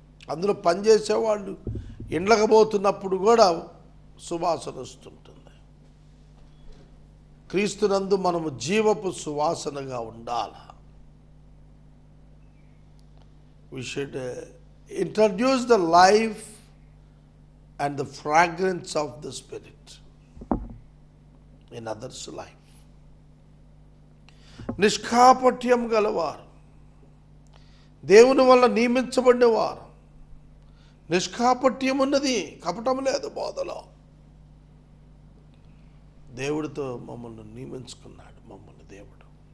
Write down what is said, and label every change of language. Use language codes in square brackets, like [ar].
[te] అందులో పనిచేసేవాళ్ళు ఇండ్లకు పోతున్నప్పుడు కూడా సువాసన వస్తుంటుంది. క్రీస్తునందు మనము జీవపు సువాసనగా ఉండాలి. [en] We should introduce the life and the fragrance of the Spirit in others' life. [te] నిష్కాపట్యం గలవారు, దేవుని వల్ల నియమించబడినవారు. నిష్కాపట్యం ఉన్నది, కపటం లేదు బోధలో. దేవుడితో మమ్మల్ని నియమించుకున్నాడు, మమ్మల్ని దేవుడు.